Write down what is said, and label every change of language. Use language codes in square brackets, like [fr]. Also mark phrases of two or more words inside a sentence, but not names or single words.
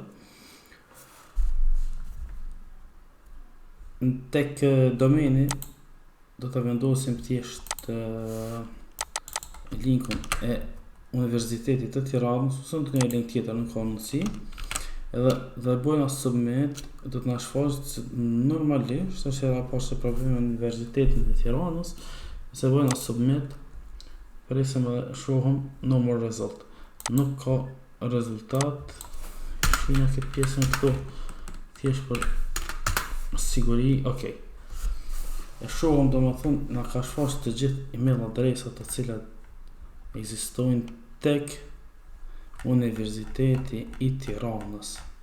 [sq] Tek domeni do të vendosim thjesht linkun e Universitetit të Tiranës, ose në një link tjetër në ka mundësi, dhe bëjmë submit, do të na shfaqet normalisht, është edhe pas se problemi në Universitetin të Tiranës, se bëjmë submit, presim edhe shohëm [en] no more result. [sq] Nuk ka rezultat. Shina këtë pjesën këtu thjesht për siguri. Okej. E shohëm, do më thonë, na ka shfaqur të gjithë email adresat të cilat ekzistojnë tek Universiteti i Tiranës.